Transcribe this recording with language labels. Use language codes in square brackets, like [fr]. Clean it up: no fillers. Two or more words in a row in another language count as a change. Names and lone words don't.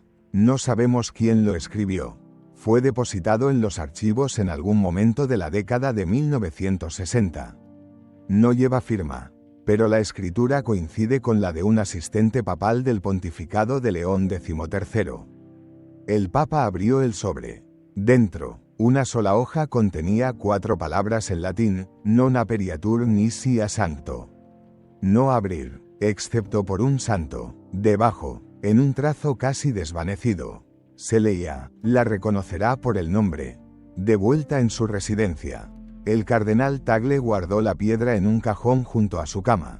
[es] No sabemos quién lo escribió. Fue depositado en los archivos en algún momento de la década de 1960. No lleva firma, pero la escritura coincide con la de un asistente papal del pontificado de León XIII. El Papa abrió el sobre. Dentro, una sola hoja contenía 4 palabras en latín: [la] non aperiatur nisi a sancto. [es] No abrir, excepto por un santo. Debajo, en un trazo casi desvanecido, se leía: la reconocerá por el nombre. De vuelta en su residencia, el cardenal Tagle guardó la piedra en un cajón junto a su cama.